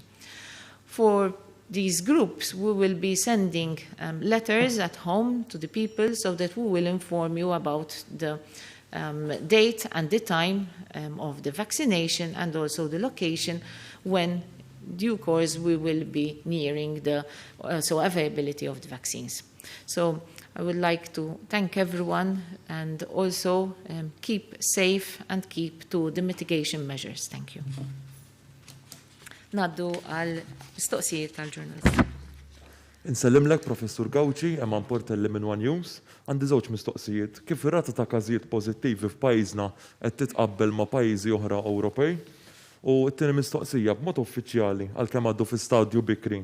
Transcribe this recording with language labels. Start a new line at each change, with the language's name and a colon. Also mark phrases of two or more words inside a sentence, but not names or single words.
English: For these groups, we will be sending letters at home to the people so that we will inform you about the date and the time of the vaccination and also the location when due course we will be nearing the availability of the vaccines. So I would like to thank everyone and also keep safe and keep to the mitigation measures. Thank you.
Maltese: Naddu għal mistoqsijiet tal-ġurnalisti. Insellimlek, Professur Gawċi, hemm Portelli minn One News. Għandi żewġ mistoqsijiet. Kif ir-rata ta' każijiet pożittivi f'pajjiżna qed titqabbel ma' pajjiżi oħra Ewropej? U t-tieni mistoqsija b'mod uffiċjali għalkemm għaddu fi stadju bikri.